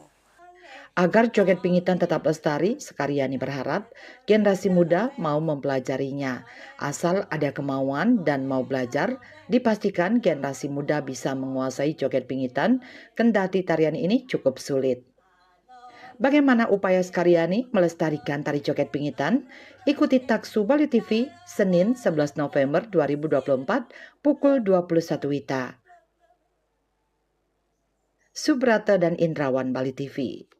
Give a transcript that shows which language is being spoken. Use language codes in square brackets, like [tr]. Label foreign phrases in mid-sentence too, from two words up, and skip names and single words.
[id] Agar joget pingitan tetap lestari, Sekaryani berharap generasi muda mau mempelajarinya. Asal ada kemauan dan mau belajar, dipastikan generasi muda bisa menguasai joget pingitan, kendati tarian ini cukup sulit. Bagaimana upaya Skaryani melestarikan tari joget pingitan? Ikuti Taksu Bali TV Senin 11 November 2024 pukul 21 WITA. Subrata dan Indrawan, Bali TV.